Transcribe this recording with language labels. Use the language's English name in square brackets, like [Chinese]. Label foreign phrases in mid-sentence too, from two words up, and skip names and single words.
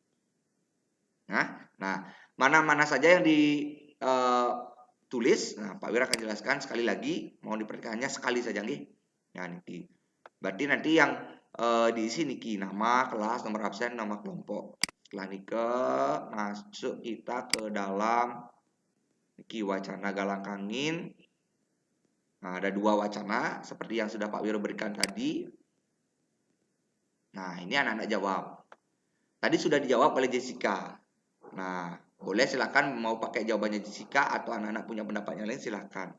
[Indonesian] Nah, mana-mana saja yang ditulis, nah Pak Wira akan jelaskan sekali lagi, mau diperhatikannya sekali saja nih. Ya Niki. Berarti nanti yang diisi Niki nama, kelas, nomor absen, nama kelompok. Setelah Niki masuk kita ke dalam Niki wacana galang kangin. Nah, ada 2 wacana seperti yang sudah Pak Wiro berikan tadi. Nah, ini anak-anak jawab. Tadi sudah dijawab oleh Jessica. Nah, boleh silakan mau pakai jawabannya Jessica atau anak-anak punya pendapat yang lain silakan.